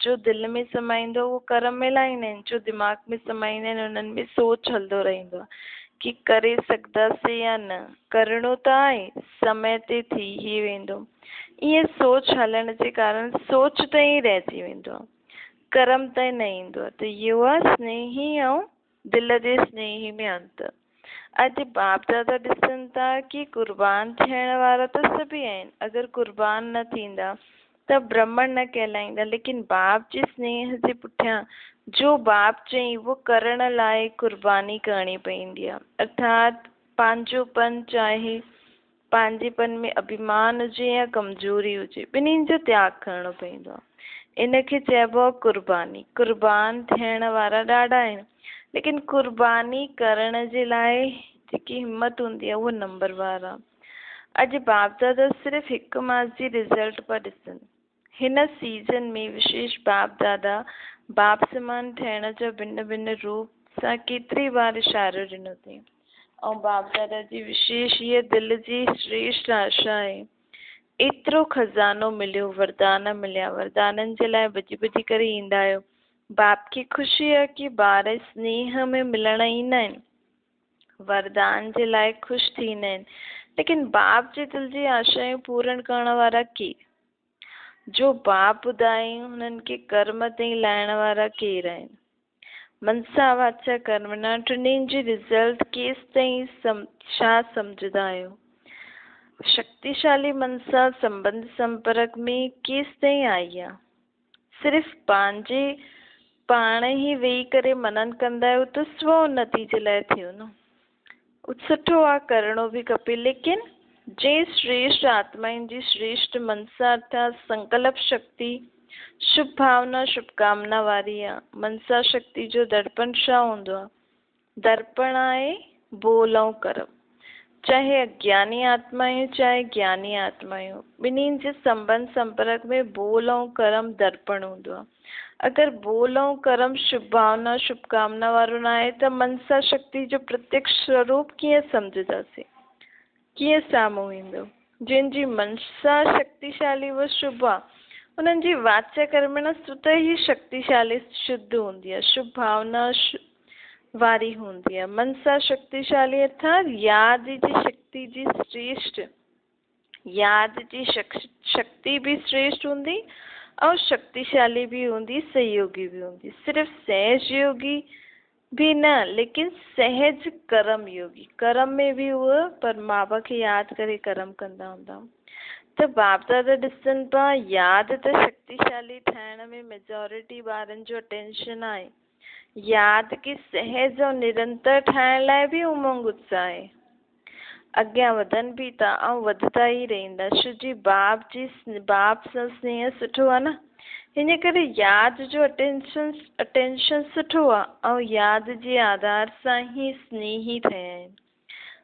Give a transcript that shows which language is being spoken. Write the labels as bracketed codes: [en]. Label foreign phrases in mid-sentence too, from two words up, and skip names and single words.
[sd] जो दिल में समाईंदो उहो कर्म में लाहींदा आहिनि, जो दिमाग़ में समाईंदा आहिनि उन्हनि में सोच हलंदो रहंदो आहे कि करे सघंदासीं या न, करिणो त आहे, समय ते थी ई वेंदो। ईअं सोच हलण जे कारण सोच त ई रहिजी वेंदो आहे, कर्म त न ईंदो आहे। त इहो आहे स्नेही ऐं दिल जे स्नेही में अंतर। अॼु बाप दादा ॾिसनि था कि कुर्बान थियण वारा त सभई आहिनि। अगरि कुर्बान न थींदा त ब्राह्मण न कहलाईंदा, लेकिन बाप जे स्नेह जे पुठियां जो बाप चई उहो करण लाइ कुर्बानी करणी पवंदी आहे। अर्थात पंहिंजोपन, चाहे पंहिंजेपन में अभिमान हुजे या कमज़ोरी हुजे, ॿिन्हिनि जो त्याग करणो पवंदो आहे। इनखे चइबो आहे कुर्बानी। कुर्बान थियण वारा ॾाढा आहिनि, लेकिन कुर्बानी करण जे लाइ जेकी हिम्मत हूंदी आहे उहो नंबरवार आहे। अॼु बाप दादा सिर्फ़ु हिकु मास जी रिज़ल्ट पिया ॾिसनि। हिन सीज़न में विशेष बाप दादा बाप समान ठहिण जो भिन्न भिन्न रूप सां केतिरी बार इशारो ॾिनो अथई, ऐं बाप दादा जी विशेष इहा दिल जी श्रेष्ठ आशा आहे। एतिरो खज़ानो मिलियो, वरदान मिलिया, वरदाननि जे लाइ भॼी भॼी करे ईंदा आहियो। बाप खे ख़ुशी आहे कि ॿार स्नेह में मिलण ईंदा आहिनि, वरदान जे लाइ ख़ुशि थींदा आहिनि, लेकिन बाप जे दिल जी आशायूं पूर्ण करण वारा केर? जो बाप ॿुधायूं हुननि खे कर्म ताईं लाइण वारा केर आहिनि? मनसा वाचा कर्मणा टिन्हिनि जी रिज़ल्ट केसि ताईं छा सम्झंदा आहियो? शक्तिशाली मनसा संबंध संपर्क में केसि ताईं आई आहे? सिर्फ़ु पंहिंजे पाण ई वेही करे मनन कंदा आहियो त स्व उन्नति जे लाइ थियो न। सुठो आहे, करिणो बि खपे, लेकिन जे श्रेष्ठ आत्माउनि जी श्रेष्ठ मनसा अर्थात संकल्प शक्ति शुभ भावना शुभकामना वारी आहे। मनसा शक्ति जो दर्पण छा हूंदो आहे? दर्पण आहे बोल ऐं कर्म। चाहे अज्ञानी आत्मायूं चाहे ज्ञानी आत्मायूं, ॿिन्हिनि जे संबंध संपर्क में बोल ऐं कर्म दर्पण हूंदो आहे। अगरि बोल ऐं कर्म शुभ भावना शुभकामना वारो न आहे त मनसा शक्ति जो प्रत्यक्ष स्वरूप कीअं सम्झंदासीं, कीअं साम्हूं ईंदो? जिन जी मनसा शक्तिशाली व शुभ आहे उन्हनि जी वाचा कर्मणा स्वतः ही शक्तिशाली शुद्ध हूंदी आहे, शुभ भावना वारी हूंदी आहे। मनसा शक्तिशाली अर्थात याद जी शक्ति जी श्रेष्ठ, याद जी शक्ति भी श्रेष्ठ हूंदी और शक्तिशाली भी हूंदी, सहयोगी भी हूंदी। सिर्फ सहज योगी भी न, लेकिन सहज कर्म योगी। कर्म में भी उहे परमात्मा खे यादि करे कर्म कंदा हूंदा। त बाप दादा ॾिसनि पिया यादि त शक्तिशाली ठाहिण में मेजॉरिटी ॿारनि जो अटेंशन आहे। यादि खे सहज और निरंतर ठाहिण लाइ बि उमंग उत्साह आहे। अॻियां वधनि बि था ऐं वधंदा ई रहंदा। छो बाप सां स्नेह सुठो आहे न, हिन करे यादि जो अटेंशन सुठो आहे ऐं यादि जे आधार सां ई स्नेही ठहिया आहिनि।